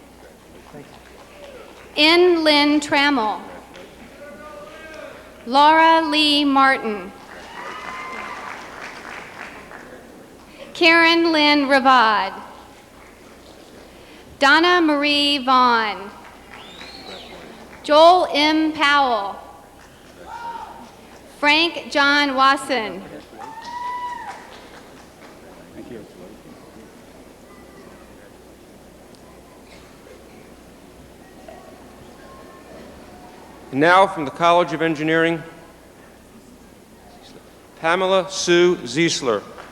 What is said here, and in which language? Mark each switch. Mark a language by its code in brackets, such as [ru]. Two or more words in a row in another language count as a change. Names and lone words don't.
[en] N. Lynn Trammell. Laura Lee Martin. Karen Lynn Ravad. Donna Marie Vaughn. Joel M. Powell. Frank John Wasson. And now from the College of Engineering, Pamela Sue Ziesler.